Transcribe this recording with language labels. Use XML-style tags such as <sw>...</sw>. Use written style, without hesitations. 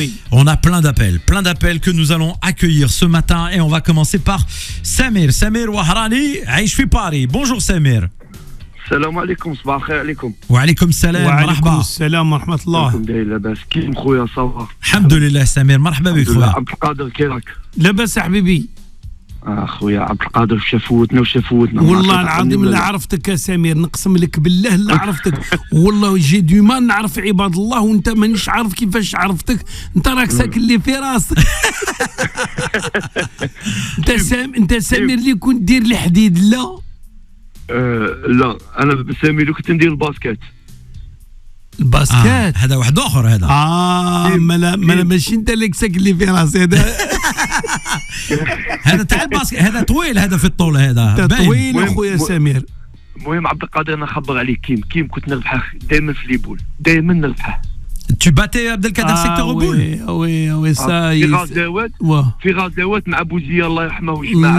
<fr>On a plein d'appels que nous allons accueillir ce matin et on va commencer par Samir Wahrani, Aïch fi Paris. Bonjour Samir.</fr> <ar>Salam alaikum, صباح الخير عليكم. وعليكم السلام مرحبا. السلام ورحمة الله. لاباس كيف خويا صافا؟ الحمد لله سمير مرحبا بك خويا. عبد القادر كي راك؟ لاباس حبيبي. خويا عبد القادر شافوتنا والله العظيم لا عرفتك يا سمير، نقسم لك بالله لا عرفتك والله جي دوما نعرف عباد الله وانت مانيش عارف كيفاش عرفتك. انت راك ساكن لي في راسك. انت سمير اللي كنت دير الحديد لا؟ لا انا سامي اللي كنت ندير الباسكت. الباسكت هذا واحد اخر هذا. مالا ماشي انت اللي ساكن لي في راسي هذا تاع الباسكت، هذا طويل، هذا في الطول، هذا طويل اخويا سمير. المهم عبد القادر انا نخبر عليك كيم كنت نربحه دائما في ليبول، دائما نربحه.</ar> <fr>Tu battais Abdelkader secteur au boule? Oui, ça</fr> <ar>في غاز داوات مع بوزيه الله يرحمه ويجمع.</ar>